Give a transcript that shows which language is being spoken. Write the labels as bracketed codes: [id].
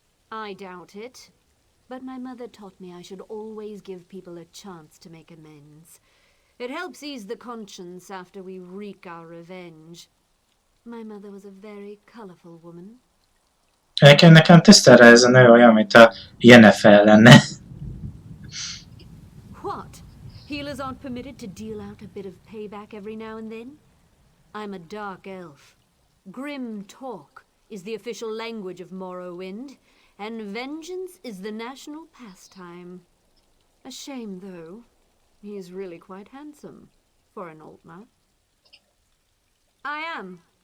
[en] I doubt it. But my mother taught me I should always give people a chance to make amends. It helps ease the conscience after we wreak our revenge. My mother was a very colorful woman. [hu] Nekem tisztára ez a nő olyan, mint a Yennefer lenne. [en] What? Healers aren't permitted to deal out a bit of payback every now and then? I'm a dark elf. Grim talk is the official language of Morrowind, and vengeance is the national pastime. A shame, though. He is really quite handsome for an Altmer. I am.